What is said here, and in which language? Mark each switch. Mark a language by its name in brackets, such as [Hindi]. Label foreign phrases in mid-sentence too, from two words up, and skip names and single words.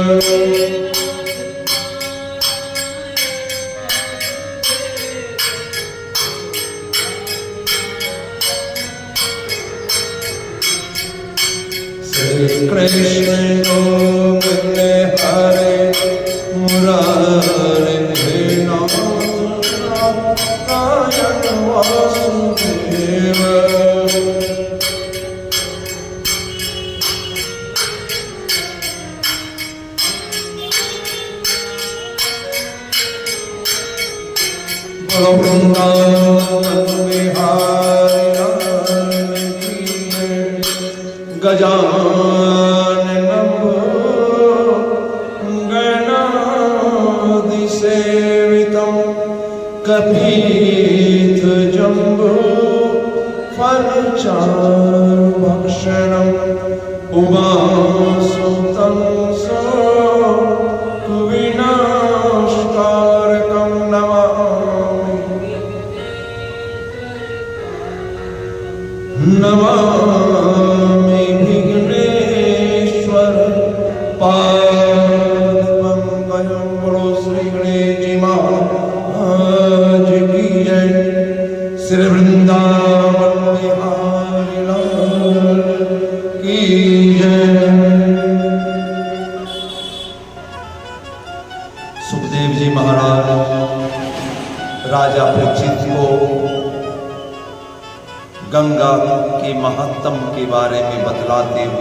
[Sanskrit] श्री कृष्ण गोविंद हरे मुरारे नाथ नारायण वासुदेव। [Hindi] वृंदावन बिहारी लाल की जय। [Sanskrit] गजाननं गणाधिसेवितं कपित्थजम्बो फलचारुभक्षणम् उमासुतं विनाशकारकं नमामि। नमामि विघ्नेश्वर पादपङ्कजं। [Hindi] बोलो श्री गणेश जी महाराज की जय। श्री वृंदावन बिहारी लाल की जय। सुखदेव जी महाराज राजा परीक्षित को गंगा के महत्तम के बारे में बतलाते हुए